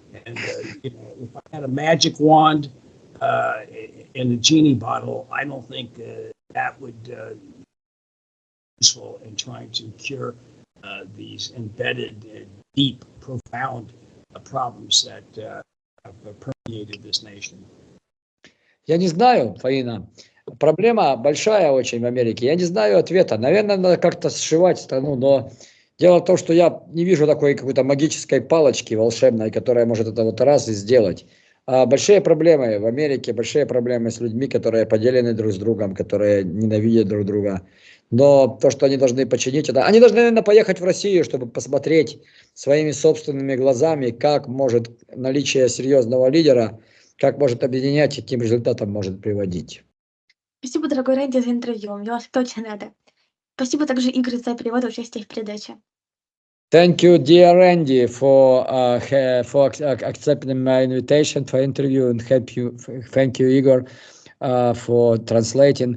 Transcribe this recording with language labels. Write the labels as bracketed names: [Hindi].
[English] And you know, if I had a magic wand in a genie bottle, I don't think that would be useful in trying to cure these embedded, deep, profound problems that have permeated this nation. [Russian] Я не знаю, Фаина. Проблема большая очень в Америке. Я не знаю ответа. Наверное, надо как-то сшивать страну, но дело в том, что я не вижу такой какой-то магической палочки волшебной, которая может это вот раз и сделать. Большие проблемы в Америке, большие проблемы с людьми, которые поделены друг с другом, которые ненавидят друг друга. Но то, что они должны починить, это... Они должны, наверное, поехать в Россию, чтобы посмотреть своими собственными глазами, как может наличие серьезного лидера, как может объединять и к каким результатам может приводить. Спасибо, дорогой Рэнди, за интервью. Я вас очень рада. Спасибо также Игорю за перевод и участие в передаче. [English] Thank you, dear Randy, for accepting my invitation for interview, and thank you, Igor, for translating.